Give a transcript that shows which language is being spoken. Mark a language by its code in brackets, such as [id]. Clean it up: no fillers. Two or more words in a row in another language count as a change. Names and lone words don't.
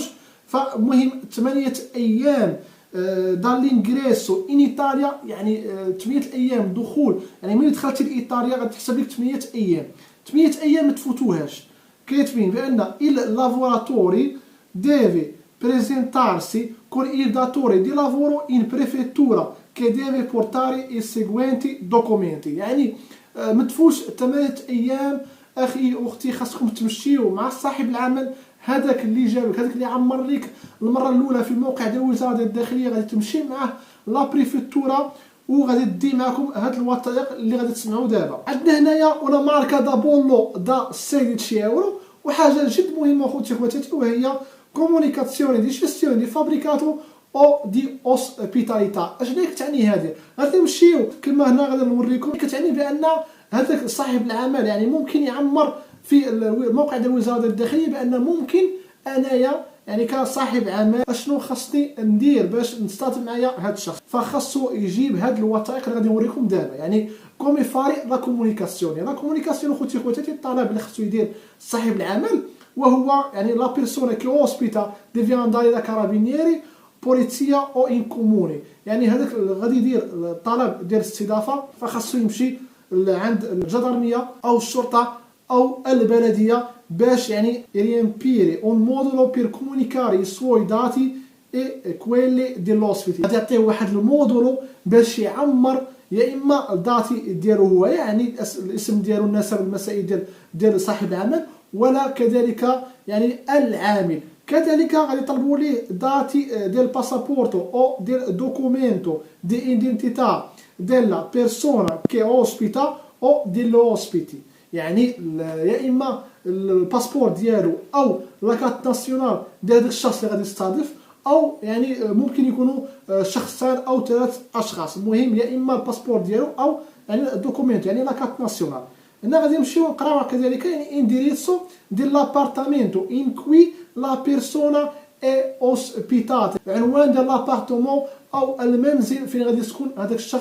[ar] فمهم 8 ايام [it] dell'ingresso in Italia, [ar] يعني 8 ايام دخول، يعني ملي دخلتي لايطاليا غتحسب لك 8 ايام. 8 ايام ما تفوتوهاش. كاتبين بان [it] il lavoratore deve presentarsi con il datore di lavoro in prefettura che deve portare i seguenti documenti. [ar] يعني ما تفوش 8 ايام اخي واختي، خاصكم تمشيو مع صاحب العمل هذاك اللي جابك، هذاك اللي عمر لك المره الاولى في الموقع ديال وزاره الداخليه، غادي تمشي معاه لا بريفكتورا وغادي تدي معكم هاد الوثائق اللي غادي تسمعوا دابا. عندنا هنايا [it] la marca da bollo da sedici euro. [ar] وحاجه جد مهمه خوتي خواتاتي وهي [it] comunicazione di gestione di fabbricato o di ospitalità. [ar] اش اللي كتعني هذه؟ غادي نمشيو كما هنا غادي نوريكم، كتعني بان هذاك صاحب العمل يعني ممكن يعمر في الموقع ديال وزاره الداخليه بان ممكن انايا يعني كصاحب عمل اشنو خاصني ندير باش نستاطب معايا هذا الشخص، فخاصو يجيب هاد الوثائق اللي غادي نوريكم دابا. [it] يعني come fare la comunicazione. La comunicazione [ar] خوتي خواتاتي الطلب اللي خاصو يدير صاحب العمل وهو يعني [it] la persona che ospita deve andare da carabinieri polizia o in comune. [ar] يعني هذاك غادي يدير الطلب ديال الاستضافه فخاصو يمشي عند الجدرميه او الشرطه او البلديه باش يعني [it] riempire un modulo per comunicare i suoi dati e quelli dell'ospite. [ar] غادي يعطيه واحد المودولو باش يعمر يا اما الداتي ديالو هو يعني الاسم ديالو النسب المسائل ديال صاحب العمل، ولا كذلك يعني العامل. كذلك غادي يطلبوا ليه [it] داتي ديال passaporto o ديال documento di identità della persona che ospita o dell'ospiti. [ar] يعني يا اما الباسبور ديالو او [fr] la carte nationale [ar] ديال هذاك الشخص اللي غادي يستضيف، او يعني ممكن يكونوا شخصان او 3 اشخاص. المهم يا اما الباسبور ديالو او يعني الدوكومنت يعني [fr] la carte nationale. [ar] هنا غادي نمشيو نقراو كذلك يعني انديريسو ديال لابارتامنتو [it] in cui la persona è ospitata, [ar] عنوان ديال لابارتمون او المنزل فين غادي يسكن هذاك الشخص.